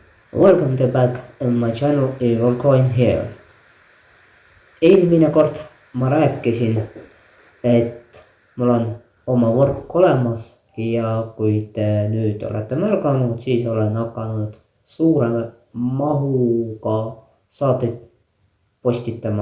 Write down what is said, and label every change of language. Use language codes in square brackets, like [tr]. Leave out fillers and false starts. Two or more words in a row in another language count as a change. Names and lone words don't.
[en] Welcome to back on my channel Evilcoin here. [et] Eelmine kord ma rääkisin, et mul on oma võrk olemas ja kui te nüüd olete märganud, siis olen hakanud suure mahuga saateid postitama.